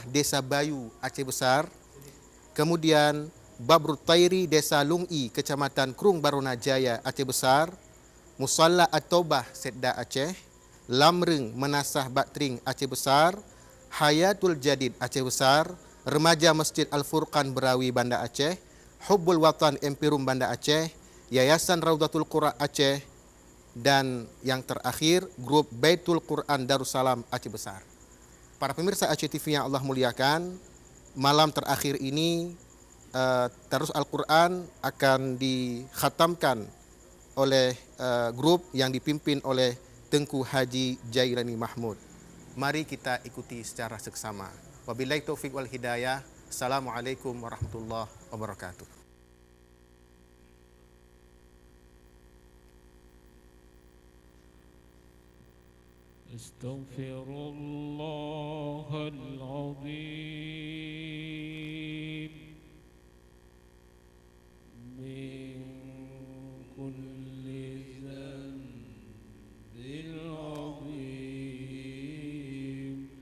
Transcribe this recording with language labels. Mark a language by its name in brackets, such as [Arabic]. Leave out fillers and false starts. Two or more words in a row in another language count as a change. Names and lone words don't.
[Indonesian] Desa Bayu, Aceh Besar; kemudian Babrut Tairi Desa Lungi, Kecamatan Krung Barona Jaya, Aceh Besar; Musalla At-Taubah, Setda Aceh; Lamreng Menasah Batring, Aceh Besar; Hayatul Jadid, Aceh Besar; Remaja Masjid Al-Furqan Berawi, Banda Aceh; Hubbul Watan Empirum, Banda Aceh; Yayasan Raudatul Qura Aceh, dan yang terakhir grup Baitul Quran Darussalam, Aceh Besar. Para pemirsa ACTV yang Allah muliakan, malam terakhir ini Tadarus Al-Quran akan dikhatamkan oleh grup yang dipimpin oleh Tengku Haji Jailani Mahmud. Mari kita ikuti secara seksama. [Arabic] وبالله التوفيق والهداية. السلام عليكم ورحمة الله وبركاته. أستغفر الله العظيم من كل ذنب عظيم